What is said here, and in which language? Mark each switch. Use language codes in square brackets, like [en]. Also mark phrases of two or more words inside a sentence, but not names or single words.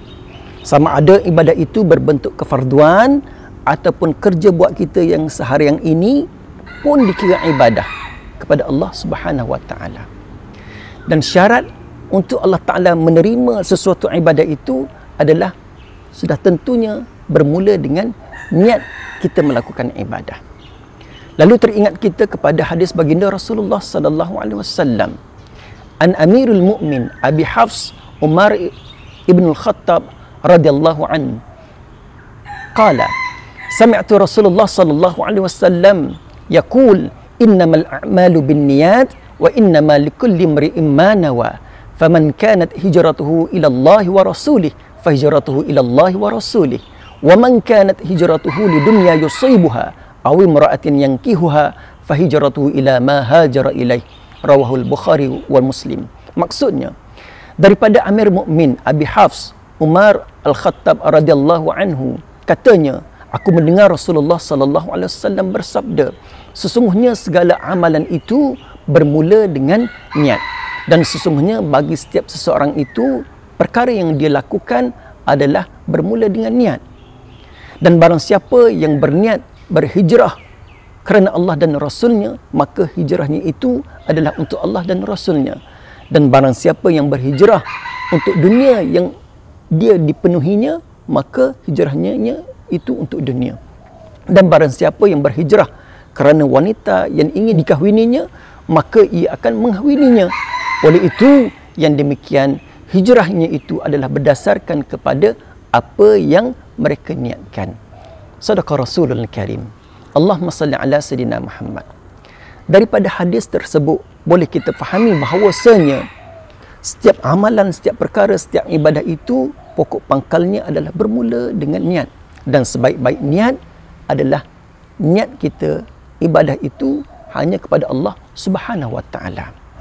[ms] Sama ada ibadah itu berbentuk kefarduan ataupun kerja buat kita yang seharian ini pun dikira ibadah kepada [ar] الله سبحانه وتعالى. [ms] Dan syarat untuk Allah Taala menerima sesuatu ibadah itu adalah sudah tentunya bermula dengan niat kita melakukan ibadah. Lalu teringat kita kepada hadis baginda Rasulullah [ar] صلى الله عليه وسلم عن أمير المؤمنين أبي حفص عمر بن الخطاب رضي الله عن قال سمعت رسول الله صلى الله عليه وسلم يقول إنما الأعمال بالنيات وإنما لكل امرئ ما نوى فمن كانت هجرته إلى الله ورسوله فهجرته إلى الله ورسوله ومن كانت هجرته لدنيا يصيبها أو امرأة ينكحها فهجرته إلى ما هاجر إليه. رواه البخاري ومسلم. [ms] Maksudnya daripada Amir Mukmin Abi Hafs Umar Al-Khattab [ar] رضي الله عنه, [ms] katanya, aku mendengar Rasulullah [ar] صلى الله عليه وسلم [ms] bersabda, sesungguhnya segala amalan itu bermula dengan niat, dan sesungguhnya bagi setiap seseorang itu perkara yang dia lakukan adalah bermula dengan niat. Dan barang siapa yang berniat berhijrah kerana Allah dan Rasulnya, maka hijrahnya itu adalah untuk Allah dan Rasulnya. Dan barang siapa yang berhijrah untuk dunia yang dia dipenuhinya, maka hijrahnya itu untuk dunia. Dan barang siapa yang berhijrah kerana wanita yang ingin dikahwininya, maka ia akan menghawininya. Oleh itu, yang demikian hijrahnya itu adalah berdasarkan kepada apa yang mereka niatkan. [ar] صدق الرسول الكريم. اللهم صل على سيدنا محمد. [ms] Daripada hadis tersebut boleh kita fahami bahawasanya setiap amalan, setiap perkara, setiap ibadah itu pokok pangkalnya adalah bermula dengan niat. Dan sebaik-baik niat adalah niat kita ibadah itu hanya kepada [ar] الله سبحانه وتعالى.